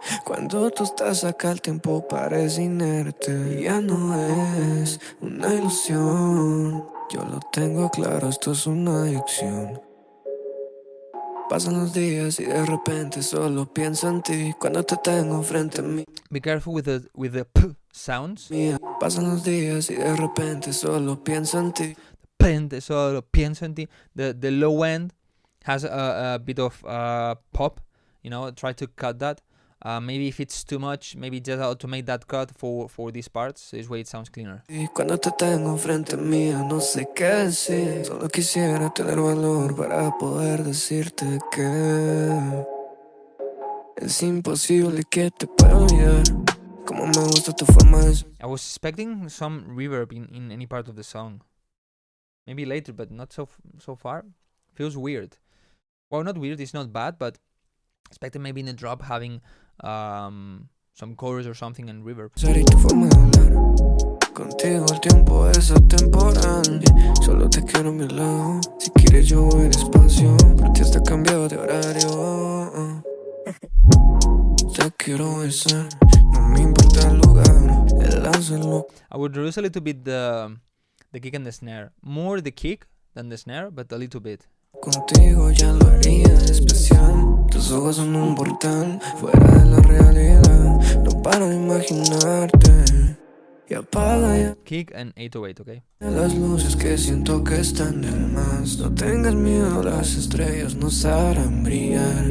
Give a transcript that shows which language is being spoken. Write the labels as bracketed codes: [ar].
[es] Cuando tú estás acá el tiempo parece inerte. Y ya no es una ilusión. Yo lo tengo claro, esto es una adicción. Pasan los días y de repente solo pienso en ti. Cuando te tengo frente a mí. [en] Be careful with the p sounds. [es] Mía. Pasan los días y de repente solo pienso en ti. Solo pienso en ti. [en] The low end has a bit of pop, you know. Try to cut that. Maybe if it's too much, maybe just automate that cut for these parts. So this way it sounds cleaner. [es] Y cuando te tengo frente mía no sé qué decir. Solo quisiera tener valor para poder decirte que es imposible que te pueda olvidar. Como me gusta tu forma de ser. [en] I was expecting some reverb in any part of the song. Maybe later, but not so far. Feels weird. Well, not weird. It's not bad, but expected maybe in the drop having some chorus or something and reverb. [es] Y tu forma de hablar. Contigo el tiempo es atemporal. Solo te quiero a mi lado. Si quieres yo voy despacio. Por ti hasta cambiado de horario. Te quiero besar. No me importa el lugar. El hacerlo. [en] I would reduce a little bit the kick and the snare. More the kick than the snare, but a little bit. [es] Contigo ya lo haría especial. Tus ojos son un portal fuera de la realidad. No paro de imaginarte. Y apaga ya [en] Kick and 808, okay? [es] las luces que siento que están de más. No tengas miedo, las estrellas nos harán brillar.